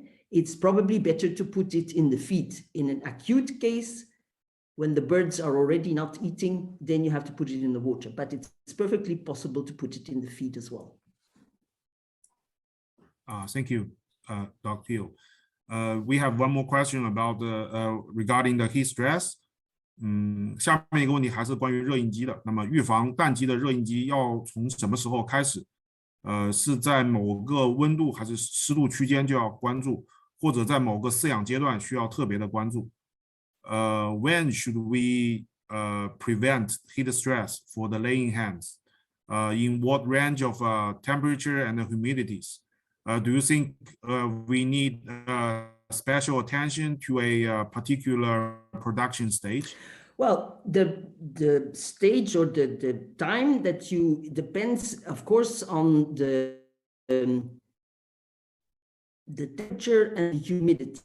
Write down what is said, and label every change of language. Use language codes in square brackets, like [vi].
[en] it's probably better to put it in the feed. In an acute case, when the birds are already not eating, then you have to put it in the water, but it's perfectly possible to put it in the feed as well. Thank you, Dr. Hill. We have one more question about regarding the heat stress. [zh] 下面一个问题还是关于热应激的。那么预防蛋鸡的热应激要从什么时候开始？是在某个温度还是湿度区间就要关注，或者在某个饲养阶段需要特别的关注？ [en] When should we prevent heat stress for the laying hens? In what range of temperature and humidities? Do you think we need special attention to a particular production stage? Well, the stage or the time that you depends, of course, on the temperature and humidity.